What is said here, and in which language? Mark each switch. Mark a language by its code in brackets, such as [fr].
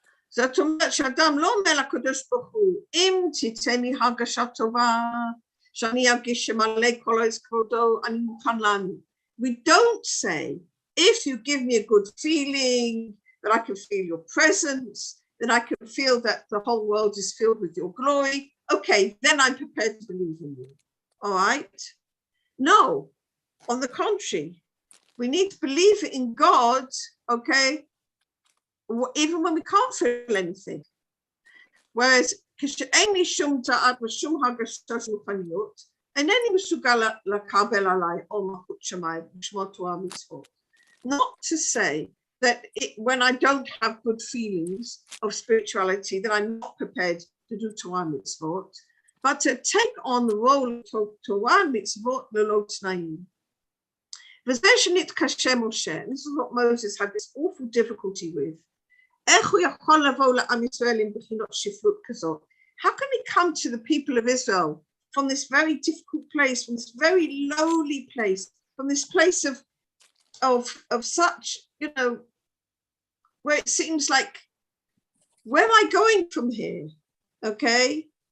[he] זאת אומרת שאדם לא אומר לקדוש ברוך הוא, אם תיתן לי הרגשה טובה, שאני ארגיש שמלא כל העז כבודו, אני מוכן להאמין. [en] We don't say, if you give me a good feeling, that I can feel your presence, that I can feel that the whole world is filled with your glory, okay, then I'm prepared to believe in you. All right? No, on the contrary, we need to believe in God, okay, even when we can't feel anything. Whereas, [he] כשאין שום דעת ושום הרגשה רוחניות, אינני מסוגל לקבל עליי עול מלכות שמיים ושמור תורה ומצוות. [en] Not to say that when I don't have good feelings of spirituality, that I'm not prepared to do Torah mitzvot, but to take on the role of Torah mitzvot lelo t'naim. [he] וזה שנתקשה משה, [en] this is what Moses had this awful difficulty with. [he] איך הוא יכול לבוא לעם ישראל עם בחינות שפלות כזאת? [en] How can he come to the people of Israel from this very difficult place, from this very lowly place, from this place of such, where it seems like, where am I going from here? Okay?